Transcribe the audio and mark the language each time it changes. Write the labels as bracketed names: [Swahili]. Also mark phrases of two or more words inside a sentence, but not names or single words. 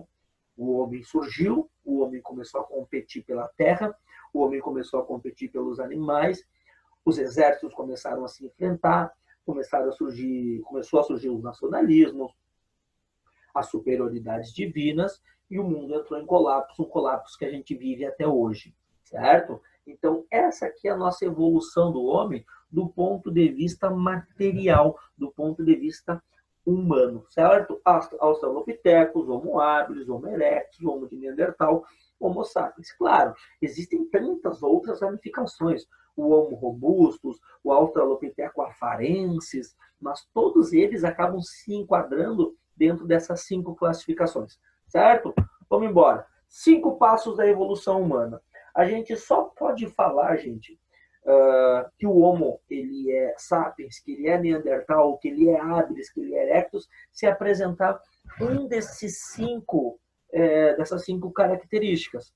[Portuguese] O homem surgiu, o homem começou a competir pela terra, o homem começou a competir pelos animais, os exércitos começaram a se enfrentar, começou a surgir os nacionalismos, as superioridades divinas, e o mundo entrou em colapso, um colapso que a gente vive até hoje, certo? Então, essa aqui é a nossa evolução do homem do ponto de vista material, do ponto de vista humano, certo? Australopithecus, Homo habilis, Homo erectus, Homo de Neandertal, Homo sapiens. Claro, existem tantas outras ramificações. o Homo robustus, o Australopithecus afarensis, mas todos eles acabam se enquadrando dentro dessas 5 classificações, certo? Vamos embora. 5 passos da evolução humana. A gente só pode falar, gente, que o Homo ele é sapiens, que ele é Neandertal, que ele é habilis, que ele é erectus, se apresentar um desses 5, dessas 5 características.